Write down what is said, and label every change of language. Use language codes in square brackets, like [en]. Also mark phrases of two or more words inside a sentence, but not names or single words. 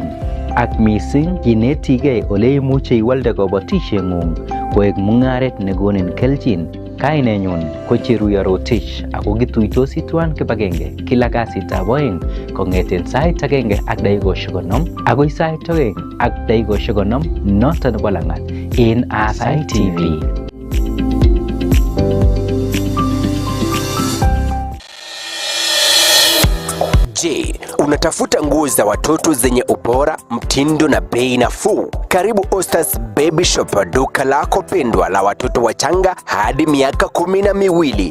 [kln] Ak mising kinetigei ole imuche iwalde kabatisieng'ung koek mung'aret nekonin kelchin Kainenyun ko Cheruyo Rotich ako kituitosi tuan kibagenge kila kasitab oeng kong'eten sait agenge ak dakikoshek 50 agoi sait oeng ak dakikoshek 50 noton nebo lang'at en Aasai TV. [sw] Je, unatafuta nguo za watoto zenye ubora, mtindo na bei nafuu? Karibu Ostars Baby Shop, duka lako pendwa la watoto wachanga hadi miaka 12.